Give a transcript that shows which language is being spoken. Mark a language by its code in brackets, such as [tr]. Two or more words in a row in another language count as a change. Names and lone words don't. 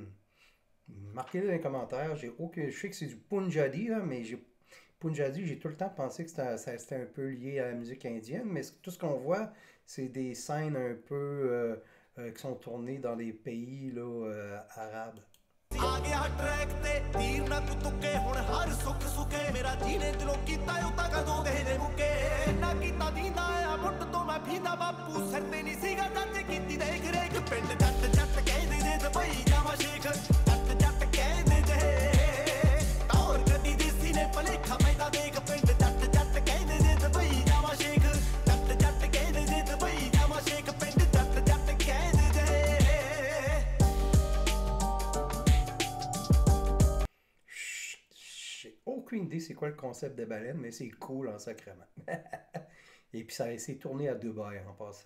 [fr] Marquez-le dans les commentaires. Je sais que c'est du Punjabi, là, mais Punjabi, j'ai tout le temps pensé que c'était un peu lié à la musique indienne, mais tout ce qu'on voit, c'est des scènes un peu qui sont tournées dans les pays là, arabes. [pa] ਆ ਗਿਆ ਟਰੈਕ ਤੇ ਤੀਰ ਨਾ ਕੋਈ ਤੁੱਕੇ ਹੁਣ ਹਰ ਸੁੱਖ ਸੁਖੇ ਮੇਰਾ ਜੀਨੇ ਦਿਲੋਂ ਕੀਤਾ ਉਹ ਤਾਂ ਕਦੋਂ ਦੇ ਮੁੱਕੇ ਨਾ ਕੀਤਾ ਦੀਂਦਾ ਆ ਮੁੱਢ ਤੋਂ ਮੈਂ ਭੀਂਦਾ ਬਾਪੂ ਸਿਰ ਤੇ ਨਹੀਂ ਸੀਗਾ ਜੱਜ ਕੀਤੀ ਦੇਖ ਰੇਖ ਪਿੰਡ ਜੱਟ ਜੱਟ ਕਹਿੰਦੇ ਜੇ ਦੁਬਈ ਜਾਵਾਂ ਸ਼ੇਖ ਜੱਟ ਜੱਟ ਕਹਿੰਦੇ ਜੇ ਟੌਰ ਗੱਡੀ ਦੀ ਸੀਨੇ ਭਲੇਖਾ ਪੈਂਦਾ ਦੇਖ ਪਿੰਡ ਜੱਟ ਜੱਟ ਕਹਿੰਦੇ ਜੇ ਦੁਬਈ ਜਾਵਾਂ ਸ਼ੇਖ ਜੱਟ ਜੱਟ ਕਹਿੰਦੇ ਜੇ ਦੁਬਈ ਜਾਵਾਂ ਸ਼ੇਖ ਪਿੰਡ ਜੱਟ ਜੱਟ ਕਹਿੰਦੇ ਜੇ [fr] J'ai aucune idée c'est quoi le concept de baleine, mais c'est cool en sacrement. Et puis ça s'est tourné à Dubaï en passant.